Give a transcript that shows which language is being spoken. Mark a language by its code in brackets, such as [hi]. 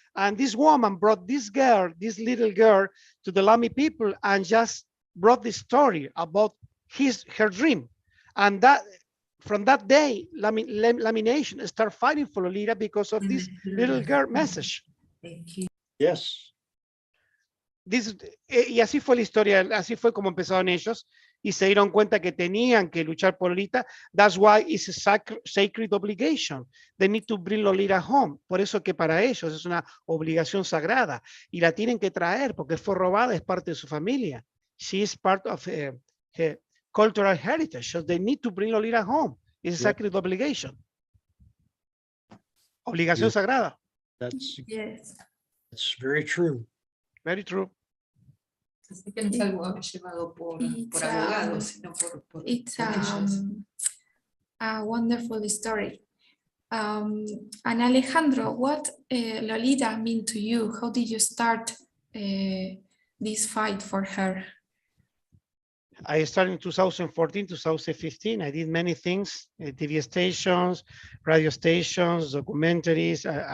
[en] And this woman brought this little girl, to the Lami people and just brought this story about her dream. And that from that day, Lami Nation started fighting for Lolita because of this little girl message. Yes. [es] Y así fue la historia, así fue como empezaron ellos, y se dieron cuenta que tenían que luchar por Lolita. [en] That's why it's a sacred obligation. They need to bring Lolita home. [es] Por eso que para ellos es una obligación sagrada, y la tienen que traer, porque fue robada, es parte de su familia. [en] She is part of her cultural heritage, so they need to bring Lolita home. It's a sacred obligation. [es] Obligación sagrada. [en] That's Yes. very true. Very true. [es] Así que no es algo llevado por abogados, sino por [en] It's [es] ellos. [en] a wonderful story. And Alejandro, what Lolita mean to you? How did you start this fight for her? I started in 2014, 2015. I did many things, TV stations, radio stations, documentaries.